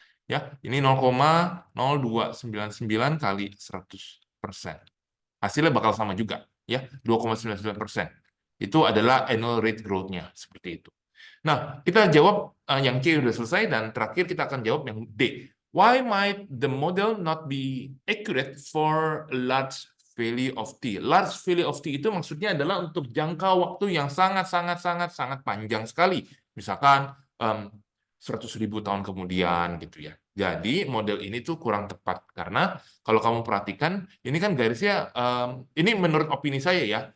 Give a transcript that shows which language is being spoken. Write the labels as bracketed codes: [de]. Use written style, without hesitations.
[id] Ya, ini 0,0299 kali 100%. Hasilnya bakal sama juga ya, 2,99%. Itu adalah annual rate growth-nya seperti itu. Nah, kita jawab yang C udah selesai dan terakhir kita akan jawab yang D. [en] Why might the model not be accurate for large value of t? Large value of t [id] itu maksudnya adalah untuk jangka waktu yang sangat panjang sekali. Misalkan 100.000 tahun kemudian gitu ya. Jadi model ini tuh kurang tepat karena kalau kamu perhatikan ini kan garisnya ini menurut opini saya ya.